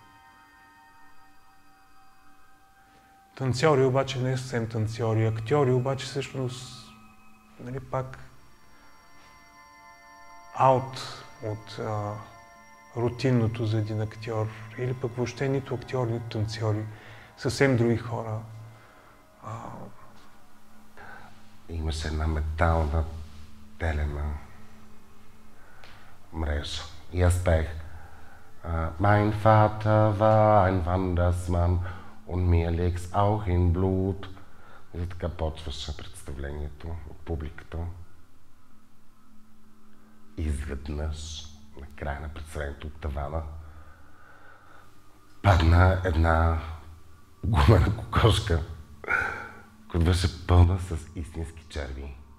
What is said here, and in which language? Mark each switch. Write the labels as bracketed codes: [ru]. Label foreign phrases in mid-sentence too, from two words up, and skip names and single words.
[bg] Танцори обаче не е съвсем танцори, актьори обаче всъщност, нали, пак аут от рутинното за един актьор, или пък въобще нито актьори, нито танцори, съвсем други хора. Имаше една метална телена мрежа. И аз пех [de] Mein Vater war ein Wandersmann und mir liegt's auch in Blut. [bg] И така почваше представлението от публиката. Изведнъж, на края на представлението от тавана, падна една гумена кокошка, която беше пълна с истински черви.